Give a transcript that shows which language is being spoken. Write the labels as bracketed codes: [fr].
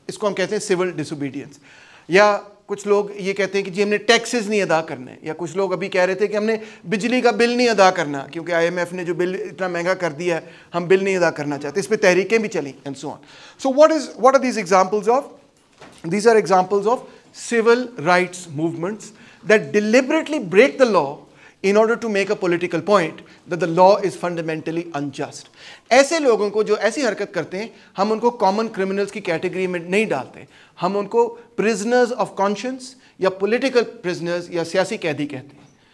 [ur] اس کو ہم کہتے ہیں سول ڈس اوبیڈینس. یا کچھ لوگ یہ کہتے ہیں کہ جی ہم نے ٹیکسز نہیں ادا کرنے, یا کچھ لوگ ابھی کہہ رہے تھے کہ ہم نے بجلی کا بل نہیں ادا کرنا کیونکہ IMF نے جو بل اتنا مہنگا کر دیا ہے, ہم بل نہیں ادا کرنا چاہتے. اس پہ تحریکیں بھی چلیں, and so on. So [en] what are these examples of? [ur] These are examples of [en] civil rights movements that deliberately break the law in order to make a political point that the law is fundamentally unjust. [ur] ایسے لوگوں کو جو ایسی حرکت کرتے ہیں ہم ان کو کامن کرمنلز کی کیٹیگری میں نہیں ڈالتے, ہم ان کو پرزنرز آف کانشنس یا پولیٹیکل پرزنرز یا سیاسی قیدی کہتے ہیں.